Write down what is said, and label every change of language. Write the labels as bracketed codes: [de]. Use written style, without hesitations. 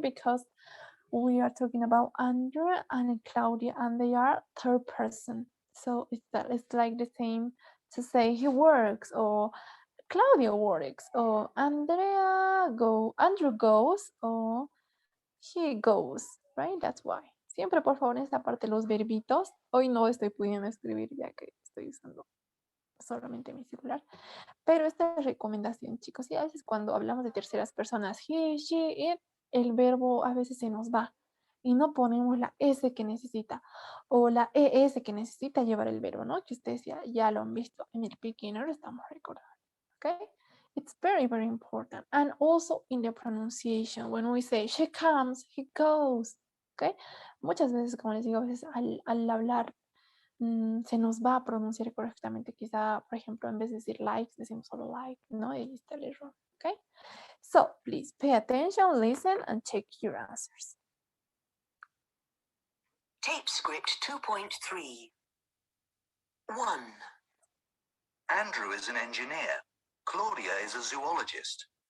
[en] Because we are talking about Andrea and Claudia, and they are third person. So it's like the same to say he works, or Claudia works, or Andrew goes, or he goes, right? That's why. [es] Siempre, por favor, en esta parte los verbitos. Hoy no estoy pudiendo escribir ya que estoy usando solamente mi celular. Pero esta recomendación, chicos, y a veces cuando hablamos de terceras personas, he, she, it, el verbo a veces se nos va y no ponemos la S que necesita o la ES que necesita llevar el verbo, ¿no? Que ustedes ya lo han visto en el beginner, estamos recordando, ¿ok? [en] It's very, very important. And also in the pronunciation, when we say she comes, he goes, ¿ok? [es] Muchas veces, como les digo, a veces al hablar se nos va a pronunciar correctamente. Quizá, por ejemplo, en vez de decir likes, decimos solo like, ¿no? Y ahí está el error, ¿ok? [en] So, please pay attention, listen, and check your answers. Tape script 2.3. 1. Andrew is an engineer. Claudia is a zoologist.